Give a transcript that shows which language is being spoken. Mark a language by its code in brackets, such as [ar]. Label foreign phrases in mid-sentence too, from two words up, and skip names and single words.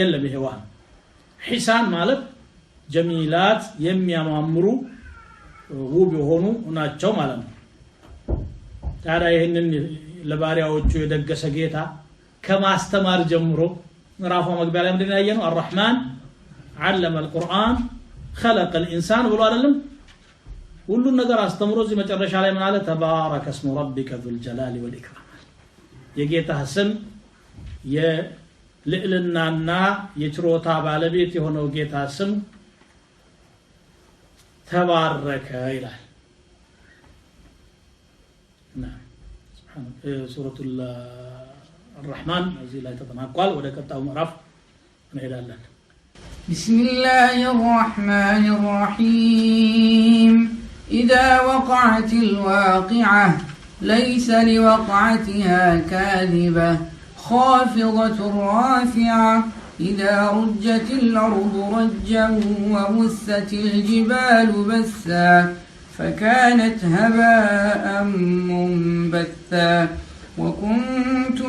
[am] የለም ይሄ ዋህ ሒሳን ማለት ጀሚላት የሚያማምሩ ውብ የሆኑ ናቸው ማለት ነው ታዲያ ይሄንን ለባሪያዎቹ የደገሰ ጌታ ከማስተማር ጀምሮ ምዕራፉ መግቢያ ላይ ምንድነው ያየነው [ar] الرحمن علم القرآن خلق الإنسان [am] ብሎ አይደለም ሁሉን ነገር አስተምሮ እዚህ መጨረሻ ላይ ምን አለ [ar] تبارك اسم ربك ذو الجلال والإكرام [am] የጌታ ስም የልዕልናና የችሮታ ባለቤት የሆነው ጌታ ስም ተባረከ ይላል [ar] نعم سبحان سورة الرحمن [am] እዚህ ላይ ተጠናቋል ወደ ቀጣዩ ምዕራፍ እንሄዳለን [ar] بسم الله الرحمن الرحيم إذا وقعت الواقعة ليس لوقعتها كاذبة خافضة رافعة إذا رجت الأرض رجا وبست الجبال بسا فكانت هباء منبثا وكنتم